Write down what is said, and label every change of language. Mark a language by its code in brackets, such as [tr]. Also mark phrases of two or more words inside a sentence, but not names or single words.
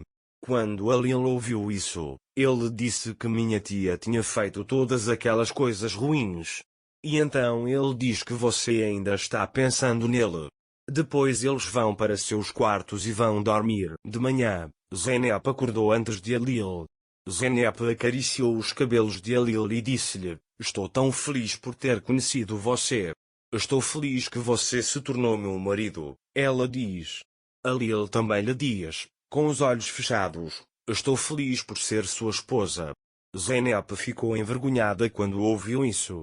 [pt] Quando Alil ouviu isso, ele disse que minha tia tinha feito todas aquelas coisas ruins. E então ele diz que você ainda está pensando nele. Depois eles vão para seus quartos e vão dormir. De manhã, Zeynep acordou antes de Alil. Zeynep acariciou os cabelos de Alil e disse-lhe: estou tão feliz por ter conhecido você. Estou feliz que você se tornou meu marido. Ela diz. Alil também lhe diz, com os olhos fechados: estou feliz por ser sua esposa. Zeynep ficou envergonhada quando ouviu isso.